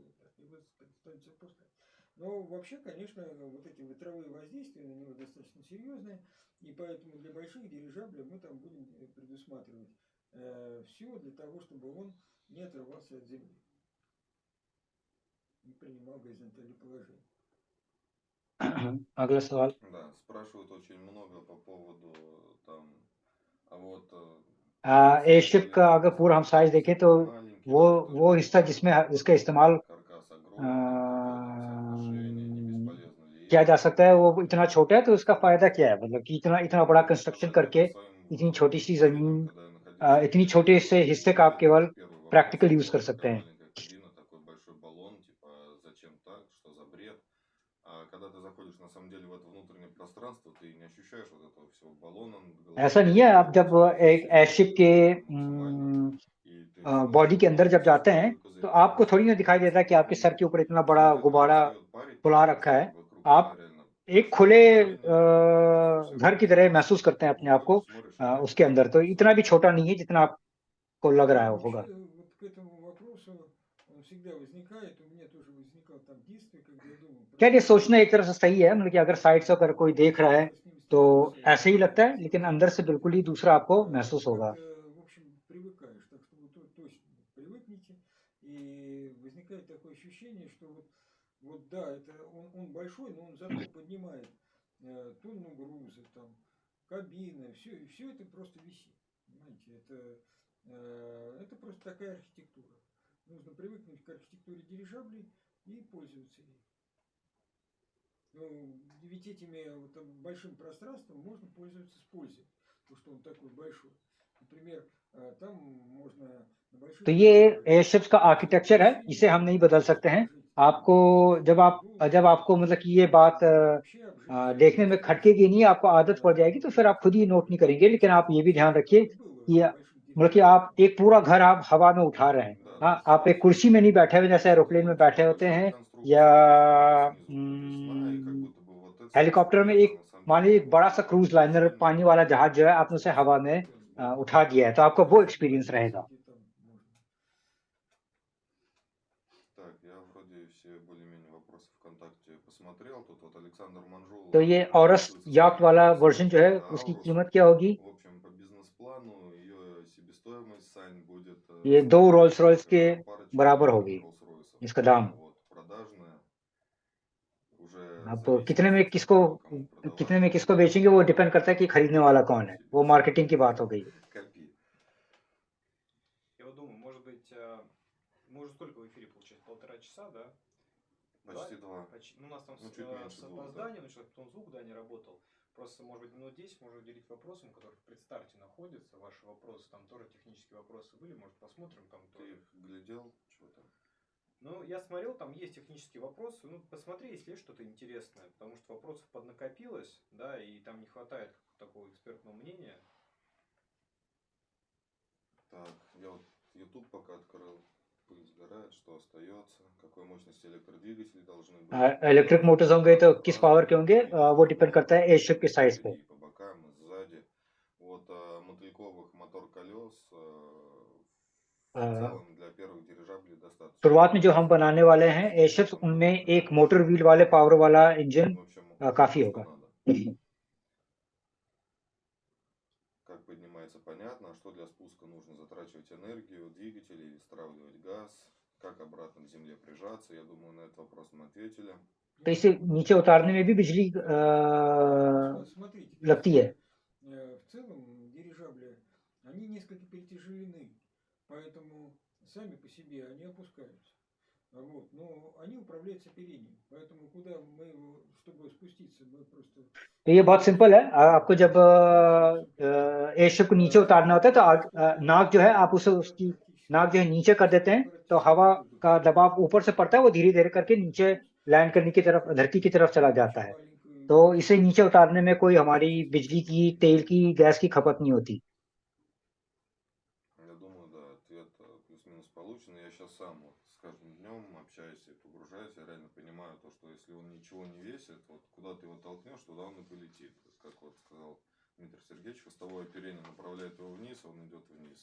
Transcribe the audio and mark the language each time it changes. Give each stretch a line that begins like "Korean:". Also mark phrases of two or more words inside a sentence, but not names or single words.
Russian: Вот так, и вот становится опускать. Но вообще, конечно, вот эти ветровые воздействия на него достаточно серьезные, и поэтому для больших дирижаблей мы там будем предусматривать все для того, чтобы он не отрывался от земли и принимал горизонтальное положение.
Hindi: अगला सवाल।
Russian: Да, спрашивают очень много по поводу там, а вот
Hindi: एयरशिप का अगर पूरा हम साइज देखें तो वो हिस्सा जिसका इस्तेमाल
Russian: каркас огромный, какое там соотношение, не бесполезно ли
Hindi: किया जा
Russian: это?
Hindi: सकता है, वो इतना छोटा है, तो उसका फायदा क्या है? मतलब कि इतना बड़ा कंस्ट्रक्शन करके इतनी छोटी सी जमीन, इतनी छोटे से हिस्से का आप केवल
English: practical use
Hindi: कर सकते हैं।
Russian: Кабина, такой большой баллон, типа, зачем так, что за бред? А когда ты заходишь на самом деле в это внутреннее пространство, ты не ощущаешь вот этого всего баллона над головой.
Hindi: ऐसा नहीं है, आप जब एक एयरशिप के बॉडी के अंदर जब जाते हैं तो आपको थोड़ी ना दिखाई देता कि आपके सर के ऊपर इतना बड़ा गुब्बारा फुला रखा है। आप एक खुले घर की तरह महसूस करते हैं अपने आप को उसके अंदर, तो इतना भी छोटा नहीं है जितना आपको लग रहा होगा।
Russian: Вот к этому вопросу он всегда возникает, у меня тоже возникал там в детстве, когда я думал,
Hindi: खैर ये
Russian: почему
Hindi: सोचना एक तरह से सही है, मतलब कि अगर साइड से अगर कोई देख रहा है
Russian: я с ними
Hindi: तो
Russian: столкнулся,
Hindi: ऐसे ही लगता है, लेकिन अंदर से बिल्कुल ही दूसरा आपको महसूस होगा।
Russian: как-то, в общем, привыкаешь. Так что вы точно привыкните, и возникает такое ощущение, что вот да, это он большой, но он зато поднимает тонну груза, там, кабины, все это просто висит. Понимаете, это просто такая архитектура. Нужно привыкнуть к архитектуре дирижаблей и пользоваться ей. Ну, ведь этими вот, там, большим пространством можно пользоваться с пользой, потому что он такой большой. Например, там можно на больших
Hindi: तो ये
Russian: дирижаблях
Hindi: एयरशिप्स का आर्किटेक्चर है,
Russian: помещение
Hindi: इसे हम नहीं बदल सकते हैं।
Russian: положить
Hindi: आपको
Russian: стол,
Hindi: जब आपको मतलब कि ये बात
Russian: вообще обжить
Hindi: देखने में खटकेगी नहीं, आपको आदत पड़ जाएगी, तो फिर आप खुद ही
Russian: ну,
Hindi: नोट नहीं करेंगे। लेकिन आप ये भी ध्यान रखिए
Russian: так было
Hindi: कि
Russian: на больших
Hindi: मतलब कि
Russian: дирижаблях.
Hindi: आप एक पूरा घर आप हवा में उठा रहे हैं।
Russian: Да,
Hindi: हाँ,
Russian: то есть
Hindi: आप एक कुर्सी में नहीं बैठे हुए जैसे एरोप्लेन में बैठे होते
Russian: большая
Hindi: हैं, या
Russian: конструкция, допустим, снизу подвесная, и как будто бы вот это
Hindi: हेलीकॉप्टर में एक
Russian: на самом
Hindi: मान
Russian: деле
Hindi: लीजिए एक बड़ा सा
Russian: намного
English: cruise liner
Russian: сильнее
Hindi: पानी वाला जहाज जो है आपने उसे
Russian: получается
Hindi: हवा में
Russian: сборка
Hindi: उठा दिया है, तो आपको वो एक्सपीरियंस रहेगा।
Russian: Где там можно. Так, я вроде все более-менее вопросы ВКонтакте посмотрел. Тут вот Александр Манжул
Hindi: तो ये औरस
Russian: интересуется
Hindi: याcht वाला
Russian: стоимостью
Hindi: वर्जन जो है उसकी
Russian: Аурус.
Hindi: कीमत क्या होगी?
Russian: В общем, по бизнес-плану ее себестоимость, Сань, будет
Hindi: ये 2 रोल्स रॉयस के
Russian: соответствующая парочке
Hindi: बराबर
Russian: новых
Hindi: होगी
Russian: Rolls-Royce.
Hindi: इसका दाम।
Russian: Вот, продажная. Уже
Hindi: आप
Russian: зависит,
Hindi: कितने में
Russian: естественно, от того, кому
Hindi: कितने
Russian: продавать.
Hindi: में किसको बेचेंगे वो डिपेंड करता है कि खरीदने वाला कौन है, वो मार्केटिंग की बात हो गई।
Russian: Копи. Я вот думаю, может быть, мы уже сколько в эфире получается? 1,5 часа, да? Почти два. Ну, у нас там Ну, чуть меньше с двух, да. опозданием, потому что потом звук, да, не работал. Просто, может быть, минут 10 можно уделить вопросам, которые в предстарте находятся. Ваши вопросы, там тоже технические вопросы были, может, посмотрим там Ты тоже. их глядел? Что там? Ну, я смотрел, там есть технические вопросы. Ну, посмотри, если есть что-то интересное, потому что вопросов поднакопилось, да, и там не хватает такого экспертного мнения. Так, я вот YouTube пока открыл. Пыль сгорает, что остается? Какой мощности электродвигатели должны быть?
English: electric motors
Hindi: होंगे तो किस पावर के होंगे, वो डिपेंड करता है
Russian: Есть
Hindi: एयरशिप के साइज पे।
Russian: и по бокам, и сзади. Вот мотыльковых мотор колес в целом для первых дирижаблей достаточно.
Hindi: शुरुआत में जो हम बनाने वाले हैं एयरशिप्स, उनमें एक
English: motor wheel
Hindi: वाले पावर वाला इंजन
Russian: В общем,
Hindi: काफी
Russian: то, что
Hindi: होगा।
Russian: надо. Как поднимается, понятно. А что для спуска нужно? Затрачивать энергию, двигатель или стравливать газ? Как обратно к земле прижаться? Я думаю, на этот вопрос мы ответили.
Hindi: तो इसे नीचे उतारने में भी बिजली
Russian: Смотрите,
Hindi: लगती है।
Russian: в целом дирижабли, они несколько перетяжелены, поэтому сами по себе они опускаются. Вот, но они управляются оперением, поэтому куда мы его, чтобы спуститься, мы просто...
Hindi: तो ये बहुत सिंपल है। आपको जब एयरशिप को नीचे उतारना होता है तो नाक जो है आप उसे उसकी नाक जो है नीचे कर देते हैं, तो हवा का दबाव ऊपर से पड़ता है, वो धीरे धीरे करके नीचे लैंड करने की तरफ, धरती की तरफ चला जाता है। तो इसे नीचे उतारने में कोई हमारी बिजली की, तेल की, गैस की खपत नहीं होती।
Russian: Я думаю, да, ответ плюс-минус получен. Я сейчас сам вот с каждым днем общаюсь и погружаюсь, я реально понимаю то, что если он ничего не весит, вот куда ты его толкнешь, туда он и полетит. То есть, как вот сказал Дмитрий Сергеевич, хвостовое оперение направляет его вниз, он идет вниз.